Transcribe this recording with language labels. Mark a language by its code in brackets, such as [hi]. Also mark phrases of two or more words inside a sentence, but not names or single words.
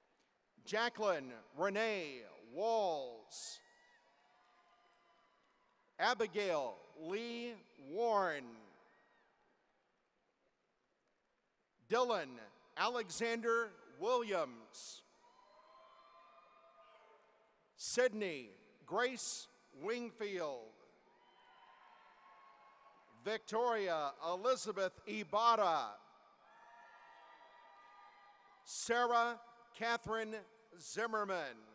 [en] Jacqueline Renee Walls. Abigail Lee Warren. Dylan Alexander Williams. Sydney Grace Wingfield. Victoria Elizabeth Ibarra. Sarah Catherine Zimmerman.